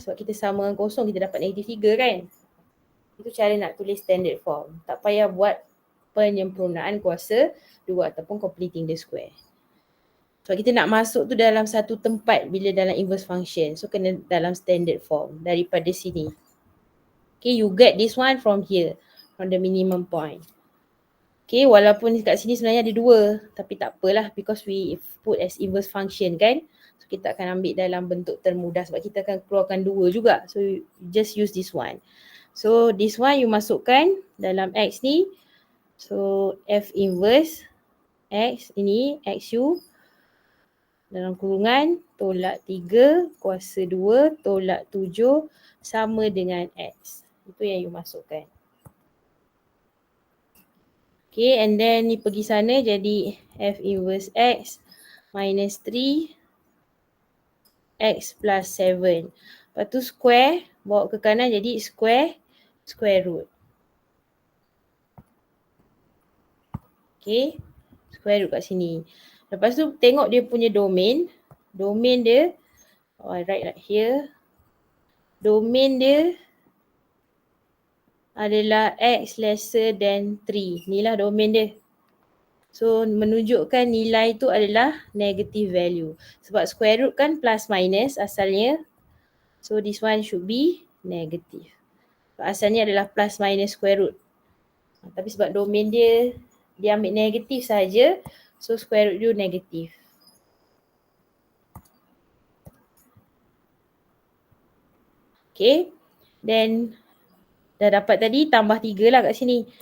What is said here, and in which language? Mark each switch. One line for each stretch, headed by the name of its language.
Malay: Sebab kita sama dengan kosong, kita dapat negatif 3 kan. Itu cara nak tulis standard form. Tak payah buat penyempurnaan kuasa 2 ataupun
English: completing the square.
Malay: Sebab kita nak masuk tu dalam satu tempat bila dalam inverse function. So kena dalam standard form daripada sini.
English: Okay, you get this one from here. From the minimum point. Okay,
Malay: walaupun kat sini sebenarnya ada 2. Tapi tak apalah
English: because we put as inverse function
Malay: kan. So kita akan ambil dalam bentuk termudah sebab kita akan keluarkan 2 juga.
English: So you just use this one. So this one you
Malay: masukkan dalam X ni. So F inverse X ini XU dalam kurungan tolak 3 kuasa 2 tolak 7 sama dengan X. Itu yang you masukkan. Okay, and then ni pergi sana jadi F inverse X minus 3 X plus 7. Lepas tu square, bawa ke kanan jadi square root. Okay, square root kat sini. Lepas tu tengok dia punya domain. Domain dia,
English: I write like here.
Malay: Domain dia adalah X lesser than 3. Inilah domain dia. So menunjukkan nilai tu adalah negative value. Sebab square root kan plus minus asalnya.
English: So this one should be negative.
Malay: Asalnya adalah plus minus square root. Tapi sebab domain dia ambil negatif saja, so square root dia negatif. Okay, then dah dapat tadi, tambah 3 lah kat sini.